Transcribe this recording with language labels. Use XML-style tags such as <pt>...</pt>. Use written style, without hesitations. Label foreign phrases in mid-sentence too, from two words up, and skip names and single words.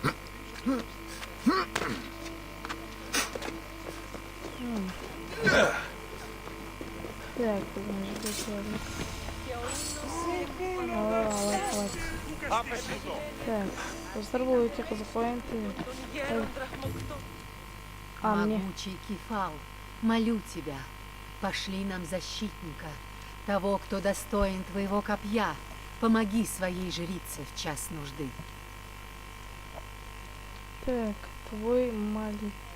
<kk>Так, мына жерде келдік. Так, достар, бұл өте қызық ойын.</kk> <ru>Могучий Кефал, молю тебя, пошли нам защитника, того, кто достоин твоего копья. Помоги своей жрице в час нужды. Так, твой молитва.</ru>